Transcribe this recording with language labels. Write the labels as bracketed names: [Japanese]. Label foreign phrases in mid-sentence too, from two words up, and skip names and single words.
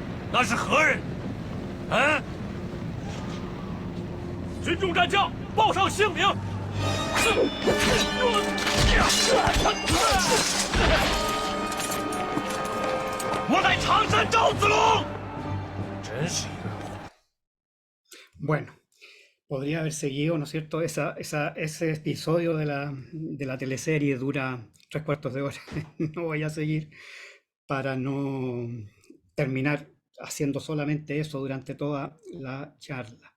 [Chinese] 那是何人？嗯？群众战将，报上姓名。我乃常山赵子龙。真是一个。 [Spanish] Bueno, podría haber seguido, ¿no es cierto? Ese episodio de la teleserie dura 3/4 de hora. No voy a seguir para no terminar haciendo solamente eso durante toda la charla.